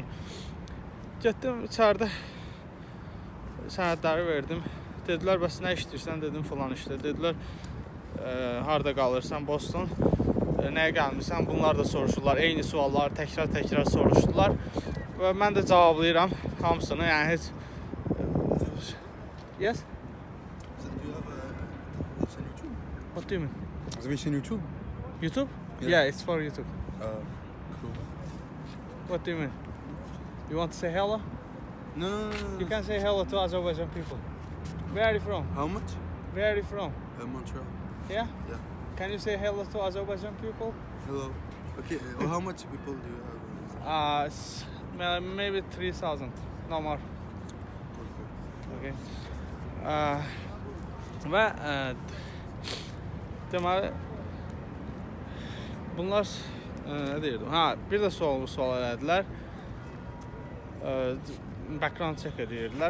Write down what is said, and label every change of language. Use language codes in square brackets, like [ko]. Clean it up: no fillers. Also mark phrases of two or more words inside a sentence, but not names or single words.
[az] Getdim içəridə sənədləri verdim. Dedilər, bəs nə işləyirsən? Dedim, falan işlə. Dedilər, harada qalırsan? Boston. Nəyə gəlmirsən? Bunlar da soruşurlar. Eyni suallar təkrar soruşdular. Və mən də cavablayıram hamısını. Yəni heç... [en] Yes? What do you mean? [fr] Vous avez une chaîne YouTube? [en] YouTube? Yeah, it's for YouTube. Cool. What do you mean? You want to say hello? No. You can say hello to Azerbaijan people. Where are you from? How much? Where are you from? Montreal. Yeah? Yeah. Can you say hello to Azerbaijan people? Hello. Okay, how much people do you have? Maybe 3,000, no more. Okay. Okay. [az] Və deməli bunlar nə deyirdim? Bir də sual elədilər. [en] Background check [az] edirdilər.